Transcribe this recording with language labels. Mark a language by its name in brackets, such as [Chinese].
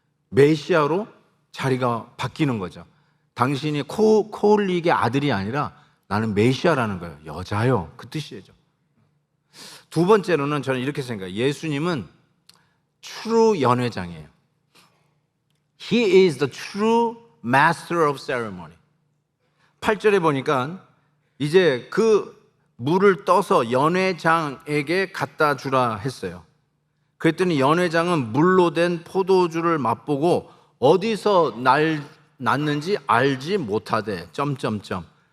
[Korean] 메시아로 자리가 바뀌는 거죠. 당신이 코올릭의 아들이 아니라 나는 메시아라는 거예요. 여자요, 그 뜻이죠. 두 번째로는 저는 이렇게 생각해요. 예수님은 true 연회장이에요. [English] He is the true master of ceremony. [Korean] 8절에 보니까 이제 그 물을 떠서 연회장에게 갖다 주라 했어요. 그랬더니 연회장은 물로 된 포도주를 맛보고 어디서 났는지 알지 못하되 점점점.